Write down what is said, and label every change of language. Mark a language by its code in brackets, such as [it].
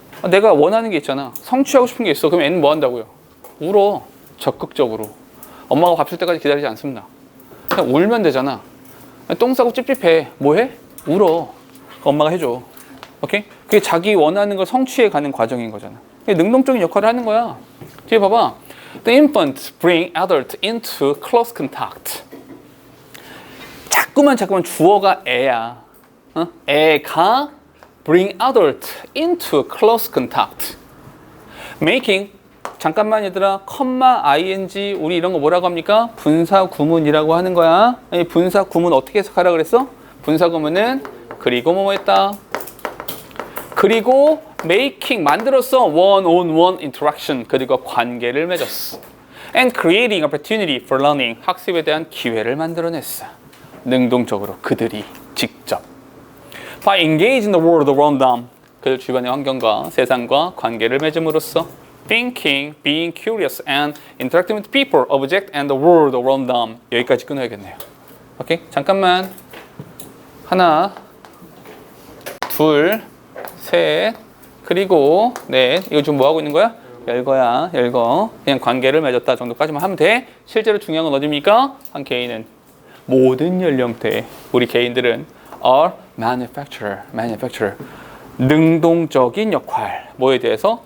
[ko] 내가 원하는 게 있잖아. 성취하고 싶은 게 있어. 그럼 애는 뭐 한다고요? 울어. 적극적으로. 엄마가 밥 줄 때까지 기다리지 않습니다. 그냥 울면 되잖아. 똥 싸고 찝찝해. 뭐 해? 울어. 엄마가 해줘. 오케이? 그게 자기 원하는 걸 성취해 가는 과정인 거잖아. 능동적인 역할을 하는 거야. 뒤에 봐봐. [en] The infant bring adult into close contact. [ko] 자꾸만 주어가 애야. 애가 [en] bring adult into close contact. [ko] making 잠깐만 얘들아, ing 우리 이런 거 뭐라고 합니까? 분사 구문이라고 하는 거야. 이 분사 구문 어떻게 해석하라 그랬어? 분사 구문은 그리고 뭐 했다. 그리고 making 만들었어. [en] one-on-one interaction [ko] 그리고 관계를 맺었어. [en] and creating opportunity for learning [ko] 학습에 대한 기회를 만들어냈어. 능동적으로 그들이 직접 [en] by engaging the world around them [ko] 그들 주변의 환경과 세상과 관계를 맺음으로써 [en] thinking, being curious and interacting with people, object and the world around them [ko] 여기까지 끊어야겠네요. 오케이? 잠깐만 하나 둘 셋 그리고 넷 이거 지금 뭐 하고 있는 거야? 열거야 열거 그냥 관계를 맺었다 정도까지만 하면 돼. 실제로 중요한 건 어디입니까? 한 개인은 모든 연령대 우리 개인들은 [en] are manufacturer [ko] 능동적인 역할 뭐에 대해서?